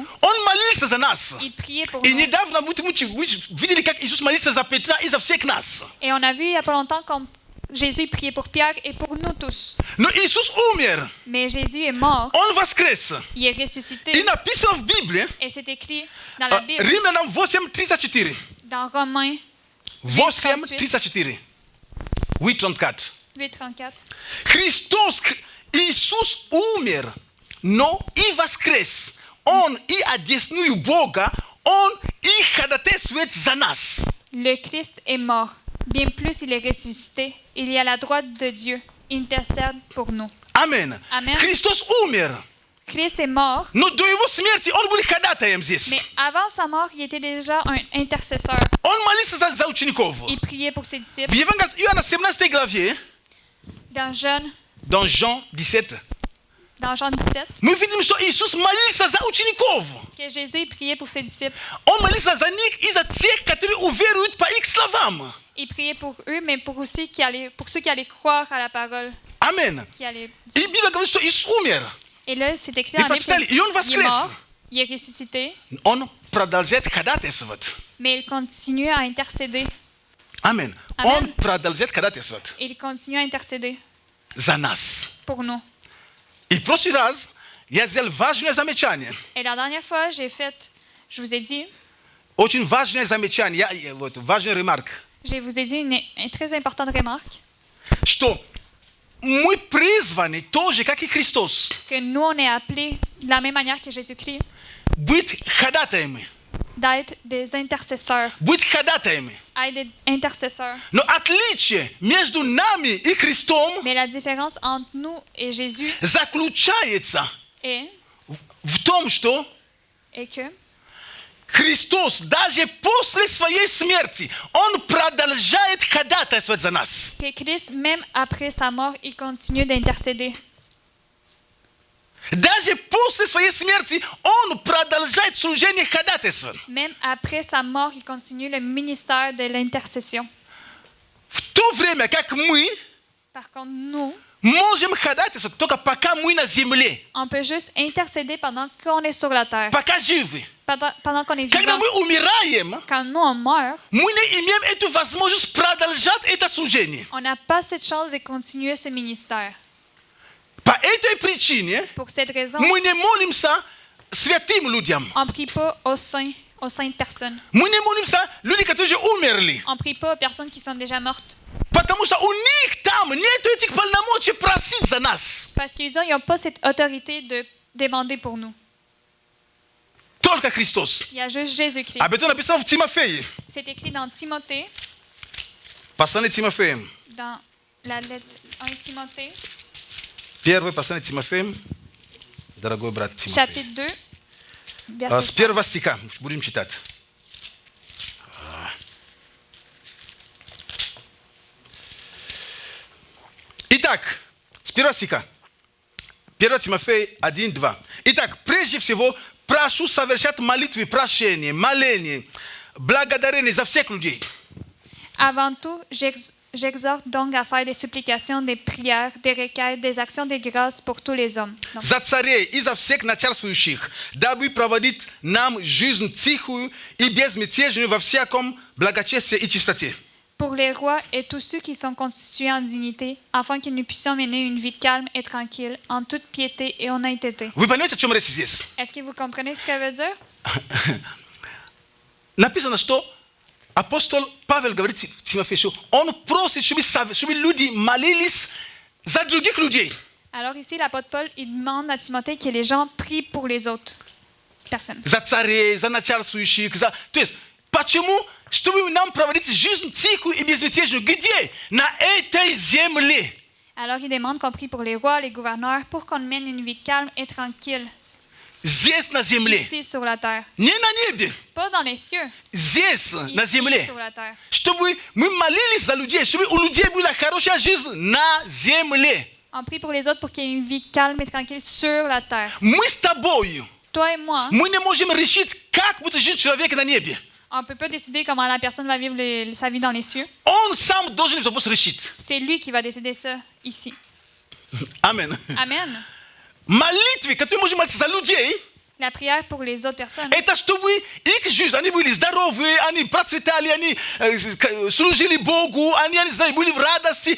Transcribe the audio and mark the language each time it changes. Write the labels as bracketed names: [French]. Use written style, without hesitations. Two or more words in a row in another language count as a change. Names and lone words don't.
[Russian] Он молился за нас. [French] Il priait pour [Russian] И [French] nous. [Russian] недавно мы видели, как Иисус молится за Петра и за всех нас. [French] Et on a vu il n'y a pas longtemps comme Jésus priait pour Pierre et pour nous tous. [Russian] Но Иисус умер. [French] Mais Jésus est mort. [Russian] Он воскрес. [French] Il est [Russian] И [French] ressuscité. [Russian] написано в Библии, [French] Et c'est écrit dans la Bible, [Russian] Римлянам 8:34. [French] dans Romains 8:34. 8:34. 8:34. [Russian] Христос, Иисус умер, но и воскрес. Он и одесную Бога, Он и ходатайствует за нас. [French] Le Christ est mort. Bien plus, il est ressuscité. Il est à la droite de Dieu. Il intercède pour nous. [Russian] Амен. [French] Amen. [Russian] Христос умер, [French] Christ est mort, [Russian] но до его смерти Он был ходатаем здесь. [French] mais avant sa mort, il était déjà un intercesseur. [Russian] Он молился за учеников. [French] Il priait pour ses disciples. [Russian] В Евангелии Иоанна 17 главе, [French] Dans Jean, dans Jean 17, Dans Jean 17, [Russian] Мы видим, что Иисус молился за учеников. [French] que Jésus priait pour ses disciples. [Russian] Он молился за них и за тех, которые уверуют по их словам. [French] Il priait pour eux, mais pour aussi pour ceux qui allaient croire à la parole Amen. qui allait [Russian] И [French] dire. [Russian] Библия говорит, что Иисус умер. [French] Et là, c'est écrit [Russian] И [French] en [Russian] прочитали, и Он [French] Hébreux. Il est [Russian] воскрес. [French] mort, il est ressuscité, [Russian] Он продолжает ходатайствовать. [French] mais il continue à intercéder. Amen. Amen. [Russian] Он продолжает ходатайствовать [French] Il continue à intercéder [Russian] за нас. [French] pour nous. [Russian] И в прошлый раз я сделал важное замечание. [French] Et la dernière fois, je vous ai dit, [Russian] Очень важное замечание, вот, важная ремарка, [French] je vous ai dit une très importante remarque, [Russian] что мы призваны тоже, как и Христос, [French] que nous, on est appelés de la même manière que Jésus-Christ, [Russian] быть ходатаями. [French] d'être des intercesseurs, [Russian] Быть ходатаями. [French] être des intercesseurs. [Russian] Но отличие между нами и Христом [French] Mais la différence entre nous et Jésus [Russian] заключается [French] est [Russian] в том, что [French] que [Russian] Христос даже после своей смерти, Он продолжает ходатайствовать за нас. [French] Christ, même après sa mort, il continue d'intercéder. [Russian] Даже после своей смерти Он продолжает служение ходатайства. [French] Même après sa mort, il continue le ministère de l'intercession. [Russian] В то время как мы [French] Par contre, nous, [Russian] можем ходатайствовать только пока мы на земле, [French] on peut juste intercéder pendant qu'on est sur la terre, [Russian] пока живы. [French] pendant qu'on est [Russian] Когда [French] vivant. [Russian] мы умираем, [French] Quand nous, on meurt, [Russian] мы не имеем эту возможность продолжать это служение. [French] on n'a pas cette chance de continuer ce ministère. [Russian] По этой причине [French] Pour cette raison, [Russian] мы не молимся святым людям. [French] on ne prie pas aux saintes personnes. [Russian] Мы не молимся людям, которые уже умерли. [French] On ne prie pas aux personnes qui sont déjà mortes. [Russian] Потому что у них там нет этих полномочий просить за нас. [French] Parce qu'ils n'ont pas cette autorité de demander pour nous. [Russian] Только Христос. [French] Il y a juste Jésus-Christ. [Russian] Об этом написано в Тимофее. [French] C'est écrit dans Timothée, [Russian] Послание Тимофеем. [French] dans la lettre 1 Timothée, [Russian] Первое послание Тимофеем. Дорогой брат Тимофей. [French] chapitre 2, verset [Russian] С [French] 5. [Russian] первого стиха будем читать. Итак, с первого стиха. 1 Тимофей 1:2. Итак, прежде всего, прошу совершать молитвы, прошения, моления, благодарения за всех людей. [French] Avant tout, j'exhorte donc à faire des supplications, des prières, des requêtes, des actions de grâce pour tous les hommes. Donc, [Russian] За царей и за всех начальствующих, дабы проводить нам жизнь тихую и безмятежную во всяком благочестии и чистоте. [French] pour les rois et tous ceux qui sont constitués en dignité, afin que nous puissions mener une vie calme et tranquille, en toute piété et honnêteté. [Russian] Вы понимаете, о чем речь здесь? [French] Est-ce que vous comprenez ce que ça veut dire? [Russian] Написано, что апостол Павел говорит Тимофею, он просит, чтобы люди молились за других людей. [French] Alors ici, l'apôtre Paul, il demande à Timothée que les gens prient pour les autres personnes. [Russian] За царей, за начальствующих. То есть, почему? Чтобы нам проводить жизнь тихую и безмятежную. Где? На этой земле. [French] Alors il demande qu'on prie pour les rois, les gouverneurs, pour qu'on mène une vie calme et tranquille, [Russian] Здесь, на земле. [French] ici sur la terre. [Russian] Не на небе. [French] Pas dans les cieux, [Russian] Здесь, на [French] ici [Russian] земле. [French] sur la terre. [Russian] Чтобы мы молились за людей, чтобы у людей была хорошая жизнь на земле. [French] On prie pour les autres pour qu'il y ait une vie calme et tranquille sur la terre. [Russian] Мы с тобой. [French] Toi et moi, [Russian] Мы не можем решить, как будет жить человек на небе. [French] on ne peut pas décider comment la personne va vivre sa vie dans les cieux. [Russian] Он сам должен это решить. [French] C'est lui qui va décider ça ici. [Russian] Амен. [French] Amen. [Russian] Молитвы, которые можем молиться за людей, [French] La prière pour les autres personnes, [Russian] это чтобы их жизнь, они были здоровы, они процветали, они служили Богу, они, не знаю, были в радости.